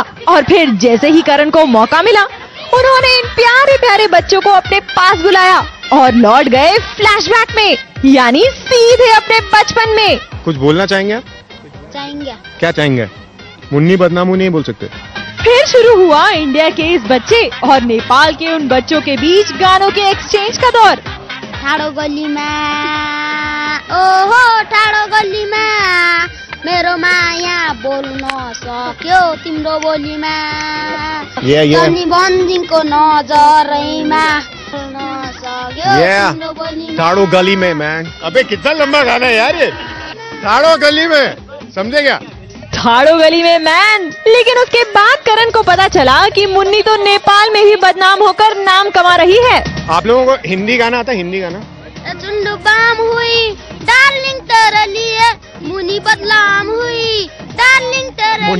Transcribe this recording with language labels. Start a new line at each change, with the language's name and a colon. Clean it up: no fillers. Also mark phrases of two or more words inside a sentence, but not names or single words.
Hindi: और फिर जैसे ही करण को मौका मिला उन्होंने इन प्यारे प्यारे बच्चों को अपने पास बुलाया और लौट गए फ्लैशबैक में, यानी सीधे अपने बचपन में। कुछ बोलना चाहेंगे आप? चाहेंगे। क्या चाहेंगे? मुन्नी बदनामू नहीं बोल सकते। फिर शुरू हुआ इंडिया के इस बच्चे और नेपाल के उन बच्चों के बीच गानों के एक्सचेंज का दौर।
Nepali: ठाडो गल्लीमा ओहो ठाडो गल्लीमा मेरो माया बोल्न सक्यो तिम्रो बोलीमा तनी बन्दिङको नजरैमा बोल्न सक्यो तिम्रो बोलीमा।
Hindi: ठाडो गली में मैन। अबे कितना लंबा गाना है यार ये। ठाडो गली में, समझे क्या? ठाडो गली में मैन। लेकिन उसके बाद करण को पता चला कि मुन्नी तो नेपाल में भी बदनाम होकर नाम कमा रही है। आप लोगों को हिंदी गाना आता है? हिंदी गाना? चुन्डु बाम हुई डार्लिंग तेरे लिए मुनी बदनाम हुई डार्लिंग तेरे लिए।